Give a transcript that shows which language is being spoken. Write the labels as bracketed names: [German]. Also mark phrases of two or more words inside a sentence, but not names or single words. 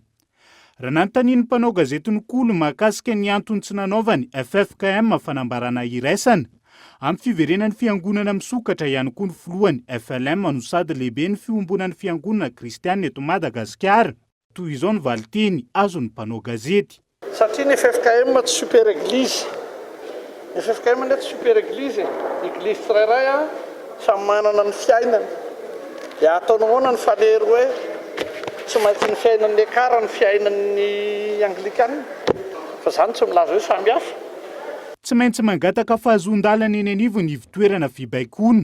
[Malagasy] Raha nanontanian'ny mpanao gazetiny Kolo mahakasika ny antony tsy nanaovany FFKM fanambarana iraisana, amin'ny fiverenan'ny fiangonana misokatra ihany koa ny filohany FLM no sady lehibe ny fiombonan'ny fiangonana kristianina eto Madagasikara. Toy izao ny valiteny azon'ny mpanao gazety. Satria ny FFKM tsy [French] super église. [Malagasy] Ny FFKM nety [French] super église. [Malagasy] Église tsirairay samy manana ny fiainany. Dia ataonao ahoana ny falery hoe tsy maintsy ny fiainan'ny ekara ny fiainan'ny anglikana fa zany tsy milaza hoe samy hafa. Tsy maintsy mangataka fahazon-dalana eny anivo ny ivitoerana fibaikona.